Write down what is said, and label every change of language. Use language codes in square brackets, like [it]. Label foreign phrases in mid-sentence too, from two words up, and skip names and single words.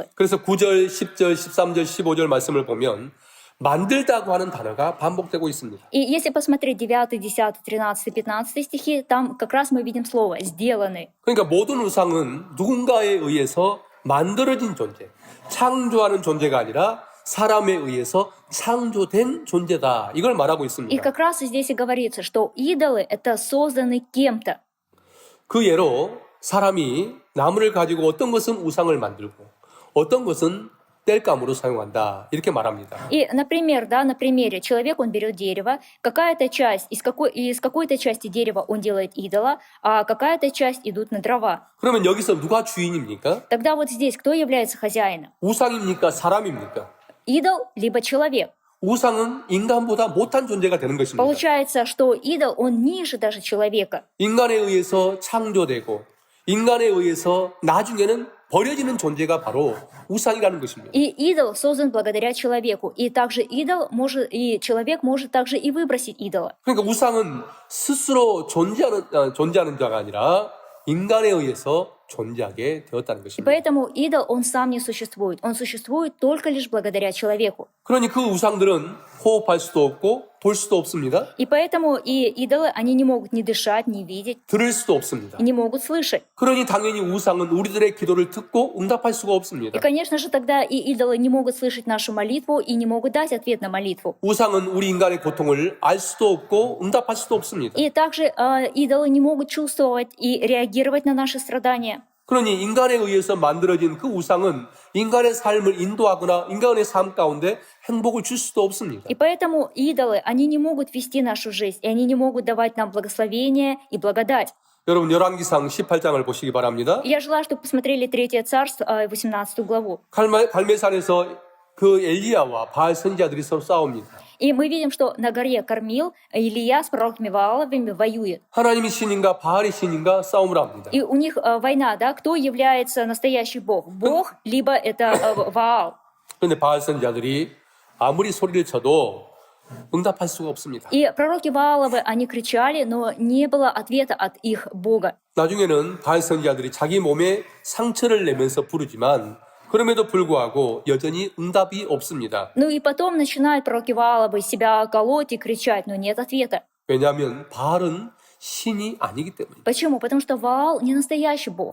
[ko] 그래서 9절, 10절, 13절, 15절 말씀을 보면 만들다고 하는 단어가 반복되고 있습니다. [ru] И если посмотреть 9, 10, 13, 15 стихи, там как раз мы видим слово «сделаны». [ko] 그러니까 모든 우상은 누군가에 의해서 만들어진 존재, 창조하는 존재가 아니라 사람에 의해서 창조된 존재다. 이걸 말하고 [ru] И [ko] 있습니다. [ru] как раз здесь и говорится, что идолы — это созданы кем-то. [ko] 그 예로 사람이 나무를 가지고 어떤 것은 우상을 만들고 어떤 것은 뗄감으로 사용한다. 이렇게 말합니다. [ru] И, например, да, на примере, человек, он берет дерево, какая-то часть, из какой-то части дерева он делает идола, а какая-то часть идут на дрова. [ko] 그러면 여기서 누가 주인입니까? [ru] Тогда вот здесь кто является хозяином? [ko] 우상입니까? 사람입니까? [ru] Идол, либо человек. [ko] 우상은 인간보다 못한 존재가 되는 것입니다. [ru] Получается, что идол, он ниже даже человека. [ko] 인간에 의해서 창조되고 인간에 의해서 나중에는 버려지는 존재가 바로 우상이라는 것입니다. [ru] И идол создан благодаря человеку. И также и человек может также и выбросить идола. [ko] 그러니까 우상은 스스로 존재하는 자가 아니라 인간에 의해서 존재하게 되었다는 [ru] И [ko] 것입니다. [ru] поэтому идол, он сам не существует. Он существует только лишь благодаря человеку. [ko] 그러니 그 우상들은 호흡할 수도 없고 볼 수도 없습니다. [ru] И поэтому и идолы, они не могут ни дышать, ни видеть, [ko] 들을 수도 없습니다. [ru] и не могут слышать. [ko] 그러니 당연히 우상은 우리들의 기도를 듣고 응답할 수가 [ru] И, [ko] 없습니다. [ru] конечно же, тогда и идолы не могут слышать нашу молитву и не могут дать ответ на молитву. [ko] 우상은 우리 인간의 고통을 알 수도 없고 응답할 수도 없습니다. [ru] И также идолы не могут чувствовать и реагировать на наши страдания. [ko] 그러니 인간에 의해서 만들어진 그 우상은 인간의 삶을 인도하거나 인간의 삶 가운데 행복을 줄 수도 없습니다. [ru] И поэтому идолы, они не могут вести нашу жизнь, и они не могут давать нам благословение и благодать. [ko] 여러분 열왕기상 18장을 보시기 바랍니다. [ru] И я желаю, чтобы посмотрели 3 царство, 18 главу. [ko] 갈멜산에서 그 엘리야와 바알 선지자들이 서로 싸웁니다. [ru] И мы видим, что на горе Кормил Илия с пророками Вааловыми воюет. [ko] 하나님이 신인가 바알이 신인가 싸움을 합니다. [ru] И у них война, да, кто является настоящий Бог? Бог, либо это Ваал. [ko] 그런데 바알 선지자들이 아무리 소리를 쳐도 응답할 수가 없습니다. [ru] И пророки Вааловы, они кричали, но не было ответа от их Бога. [ko] 나중에는 바알 선지자들이 자기 몸에 상처를 내면서 부르지만 그럼에도 불구하고 여전히 응답이 없습니다. [ru] Ну и потом начинают пророки Вааловы себя колоть и кричать, но нет ответа. [ko] 왜냐하면 바알은 신이 아니기 때문입니다. [ru] Почему? Потому что Ваал не настоящий Бог.